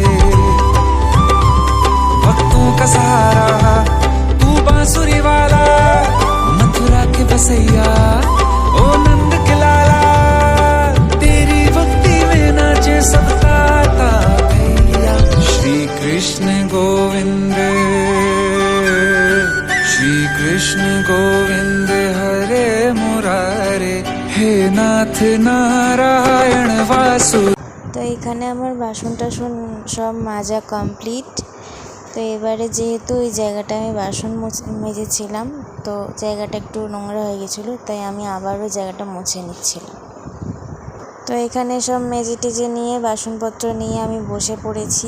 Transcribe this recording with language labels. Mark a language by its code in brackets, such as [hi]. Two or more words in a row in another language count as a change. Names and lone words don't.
[hi] भक्तों का सहारा तू बांसुरी वाला मथुरा के बसैया ओ नंद के लाला तेरी भक्ति में नाचे सबका भैया श्री कृष्ण गोविंद हरे मुरारे हे नाथ नारायण वासु। [bn] তো এখানে আমার বাসন টাসন সব মাজা কমপ্লিট। তো এবারে যেহেতু ওই জায়গাটা আমি বাসন মেজেছিলাম, তো জায়গাটা একটু নোংরা হয়ে গেছিলো, তাই আমি আবারও জায়গাটা মুছে নিচ্ছিলাম। তো এখানে সব মেজে টেজে নিয়ে বাসনপত্র নিয়ে আমি বসে পড়েছি।